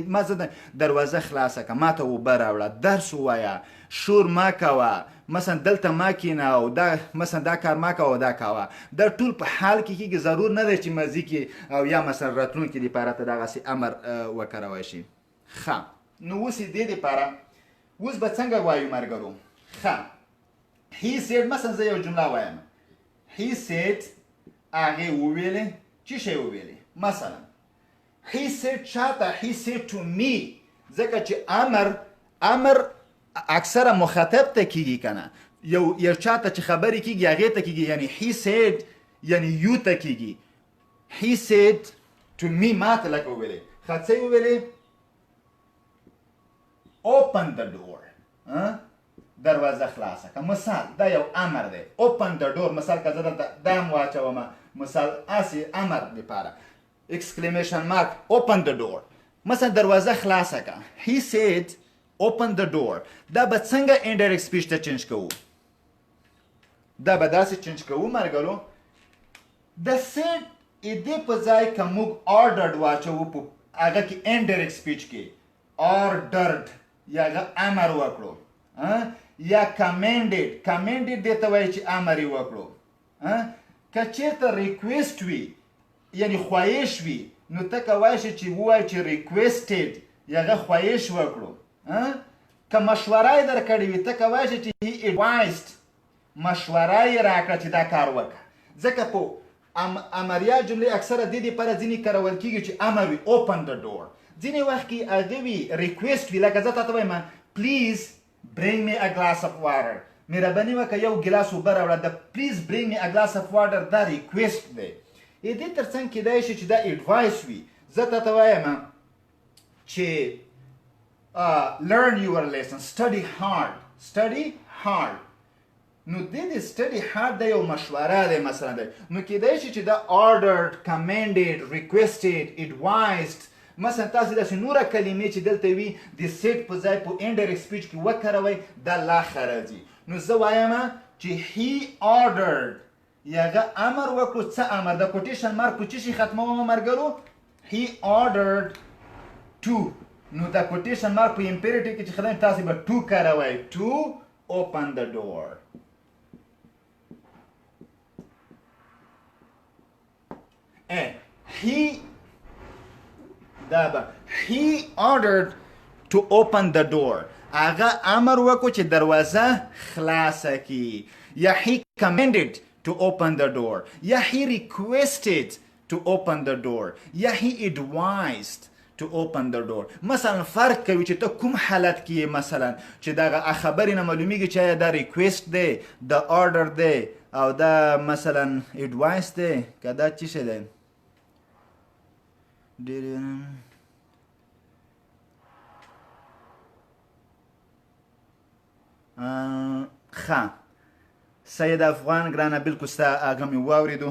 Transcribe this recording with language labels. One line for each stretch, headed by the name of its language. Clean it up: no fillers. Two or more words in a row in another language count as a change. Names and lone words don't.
Pashto: ما زه دروازه خلاصه کړه، ما ته اوبه راوړه، درس ووایه، شور ما کوه، مثلا دلته ما کینه او دا مثلا دا کار ما کوه او دا کوه. دا ټول په حال کې کېږي، ضرور نه دی چې ماضي کې او یا مثلا راتلونکي دپاره ته دغسې امر وکاروی شي. ښه، نو اوس یې دې دپاره اوس به څنګه وایو ملګرو؟ ښه،
English: he said،
Pashto: مثلا زه یو جمله وایم،
English: he said،
Pashto: هغې وویلې، څه شی وویلې؟
English: مثلا he said چاته، he said to me،
Pashto: ځکه چې امر اکثره مخاطب ته کیږي کنه، یو چاته چې خبرې کیږي هغې ته کیږي، یعنی
English: he said
Pashto: یعنی یو ته کیږي.
English: he said to me،
Pashto: ما ته لکه وویلې. ښه، څه یې وویلې؟
English: open the door،
Pashto: دروازه خلاصه که. مثال دا یو امر دی،
English: open the door.
Pashto: مثال که زه دلته دام واچوم، مثال اسې امر دپاره
English: exclamation mark open the door،
Pashto: مثلا دروازه خلاصه که.
English: he said open the door.
Pashto: دا به څنګه
English: indirect speech
Pashto: ته چینج کوو؟ دا به داسې چینج کوو ملګرو، د said دې په ځای که موږ ordered واچوو په هغه کې
English: indirect speech
Pashto: کې ordered یا هغه امر وکړو، یا commanded دې ته وایي چې امر یې وکړو. که چېرته request وي یعنی خواهش وي، نو ته کولی شې چې ووایې چې requested یا هغه خواهش وکړو. که مشوره یې درکړې وي، ته کولی شې چې
English: he advised،
Pashto: مشوره یې راکړه چې دا کار وکړه. ځکه په امریه جملې اکثره دې دپاره ځینې کارول کېږي چې امر وي
English: open the door،
Pashto: ځینې وخت کې هغه وي request وي، لکه زه تا ته وایم
English: please bring me a glass of water،
Pashto: مهرباني وکړه یو ګلاس اوبه راوړه. د
English: please bring me a glass of water
Pashto: دا request دی. دې تر څنګ کېدای شي چې دا advice وي. زه تا ته وایم چې
English: learn your lesson، study hard.
Pashto: نو دې
English: study hard
Pashto: دا یو مشوره دی مثلا دی. نو کېدای شي چې دا
English: ordered، commanded، requested، advised،
Pashto: مثلا تاسو داسې نوره کلمې چې دلته وي د said په ځای په
English: indirect speech
Pashto: کې وکاروئ، دا لا ښه راځي. نو زه وایم چې
English: he ordered
Pashto: یا هغه امر وکړو. څه امر؟ د
English: quotation mark
Pashto: په څه شي ختموم ملګرو؟
English: he ordered to.
Pashto: نو د
English: quotation mark
Pashto: په امپیریټیو کې چې ختم تاسو به to کاروئ،
English: to open the door. he ordered to open the door،
Pashto: هغه امر وکړو چې دروازه خلاصه کړي.
English: یا he commanded to open the door، یا he requested to open the door، یا he advised to open the door.
Pashto: مثلا فرق کوي چې ته کوم حالت کې مثلا چې دغه خبرې نه معلومیږي چې دا request دی، دا order دی، او دا مثلا advice دی، که دا څه شی دی. ښه، سید افغان ګرانه بلکل ستا هغه مې واورېدو.